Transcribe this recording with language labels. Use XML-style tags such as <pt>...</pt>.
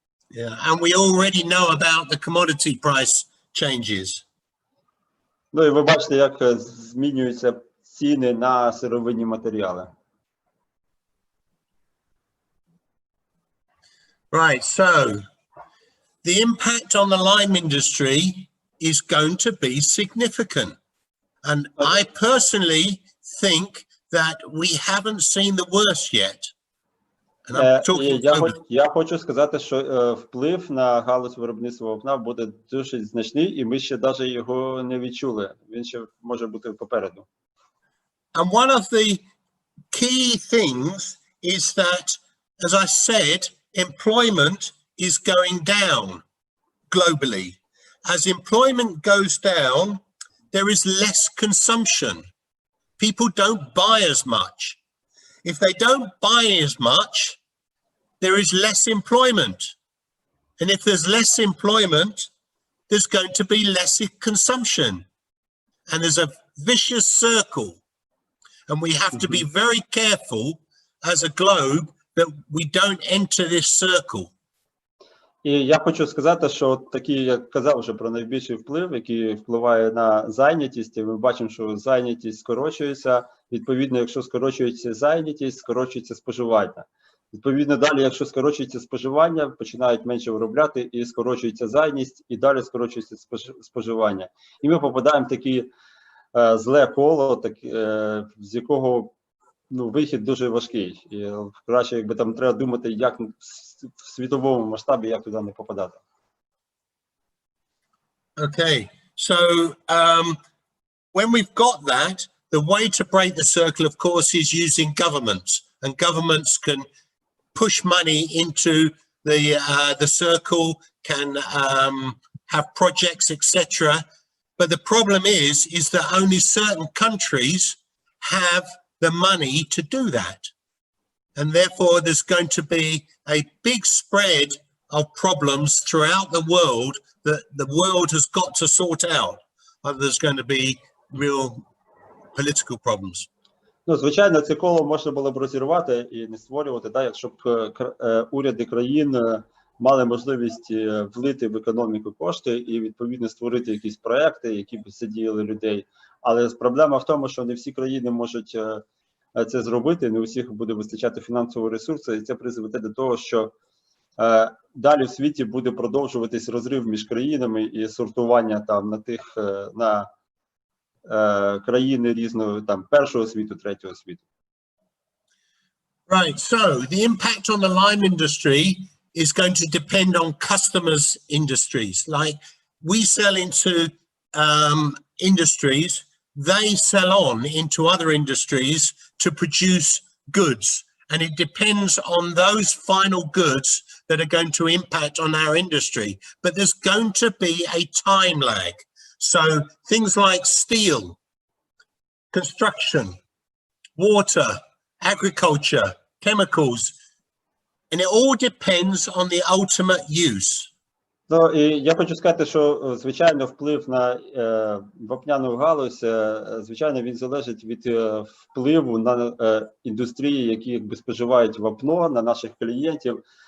<en>And we already know about the commodity price changes.</en> <uk>Ну і ви бачите, як змінюються ціни на сировинні матеріали.</uk> <en>Right, so the impact on the lime industry is going to be significant. And I personally think that we haven't seen the worst yet. And I'm talking</en> <uk>я хочу сказати, що вплив на галузь виробництва вапна буде дуже значний, і ми ще навіть його не відчули. Він ще може бути попереду.</uk> <en>And one of the key things is that, as I said, employment is going down globally. As employment goes down, there is less consumption. People don't buy as much. If they don't buy as much, there is less employment. And if there's less employment, there's going to be less consumption. And there's a vicious circle. And we have to be very careful as a globe that we don't enter this circle.</en> <uk>І я хочу сказати, що такі, я казав вже про найбільший вплив, який впливає на зайнятість, і ми бачимо, що зайнятість скорочується. Відповідно, якщо скорочується зайнятість, скорочується споживання. Відповідно, далі, якщо скорочується споживання, починають менше виробляти, і скорочується зайнятість, і далі скорочується споживання. І ми попадаємо в таке зле коло, з якого вихід дуже важкий. І краще, якби там треба думати, як в світовому масштабі, як туди не попадати.</uk> <en>Okay, so when we've got that, the way to break the circle, of course, is using governments, and governments can push money into the circle, can have projects, etc. But the problem is that only certain countries have the money to do that. And therefore, there's going to be a big spread of problems throughout the world that the world has got to sort out. There's going to be real political problems.</en> <uk>Ну, звичайно, це коло можна було б розірвати і не створювати, так, якщо б уряди країн мали можливість влити в економіку кошти і, відповідно, створити якісь проекти, які б задіяли людей. Але проблема в тому, що не всі країни можуть це зробити, не у всіх буде вистачати фінансового ресурсу, і це призведе до того, що далі в світі буде продовжуватись розрив між країнами і сортування там на тих, на країни різного, там, першого світу, третього світу.</uk> <en>Right, so the impact on the lime industry is going to depend on customers' industries. Like, we sell into industries, they sell on into other industries to produce goods. And it depends on those final goods that are going to impact on our industry. But there's going to be a time lag. So things like steel, construction, water, agriculture, chemicals, and it all depends on the ultimate use.</en> <uk>Ну, і я хочу сказати, що, звичайно, вплив на вапняну галузь, звичайно, він залежить від впливу на індустрії, які якби споживають вапно, на наших клієнтів.</uk>